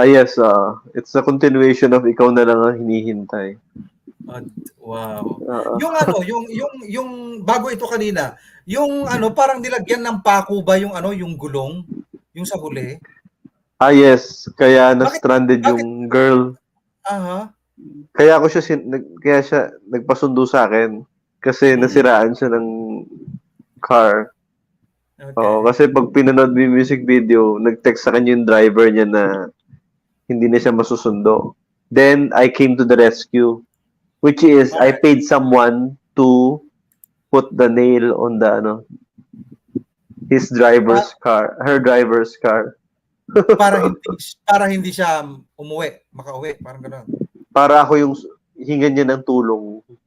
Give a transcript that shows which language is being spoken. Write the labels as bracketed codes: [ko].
[en] Yes, it's a continuation of Ikaw na lang ang hinihintay. [tl] Wow. Yung bago ito kanina, yung parang nilagyan ng pako ba yung yung gulong, yung sa huli? Yes, kaya na-stranded yung girl. Kaya siya nagpasundo sa akin kasi nasiraan siya ng car. [en] Okay. [tl] Oo, kasi pag pinanood mo yung music video, nag-text sa kanya yung driver niya na hindi na siya masusundo. [en] Then I came to the rescue, which is I paid someone to put the nail on the his driver's car, her driver's car. [tl] para hindi siya makauwi, parang gano'n. Para ako yung hingan niya ng tulong.